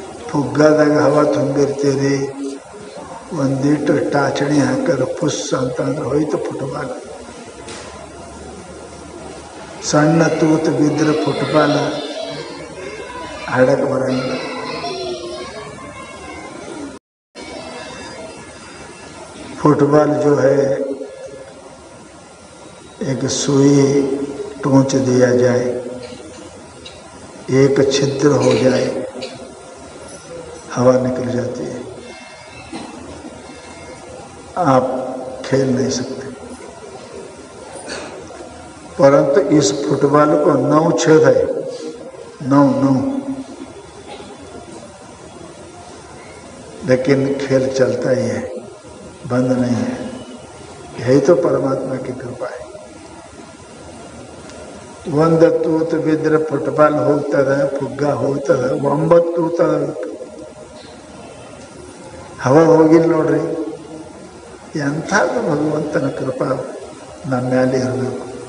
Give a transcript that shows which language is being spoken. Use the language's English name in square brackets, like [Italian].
[Kannada] ಫುಗ್ಗಾದಾಗ ಹವಾ ತುಂಬಿರ್ತೀರಿ, ಒಂದಿಟ್ಟು ಟಾಚಣಿ ಹಾಕಿದ್ರೆ ಪುಸ್ ಅಂತಂದ್ರೆ ಹೋಯ್ತು ಫುಟ್ಬಾಲ್. ಸಣ್ಣ ತೂತು ಬಿದ್ದರೆ ಫುಟ್ಬಾಲ್ ಆಡಕ್ಕೆ ಬರಂಗಿಲ್ಲ. [Hindi] फुटबॉल जो है एक सुई टोंच दिया जाए, एक छिद्र हो जाए, हवा निकल जाती है, आप खेल नहीं सकते. परंतु इस फुटबॉल को 9 छेद है, 9, लेकिन खेल चलता ही है, बंद नहीं है. यही तो परमात्मा की कृपा है. [Kannada] ಒಂದು ತೂತು ಬಿದ್ದರೆ ಫುಟ್ಬಾಲ್ ಹೋಗ್ತದೆ, ಫುಗ್ಗ ಹೋಗ್ತದೆ, 9 ತೂತ ಹವಾ ಹೋಗಿಲ್ಲ ನೋಡ್ರಿ. ಎಂಥದ್ದು ಭಗವಂತನ ಕೃಪಾ ನಮ್ಮ ಮೇಲೆ ಇರಬೇಕು.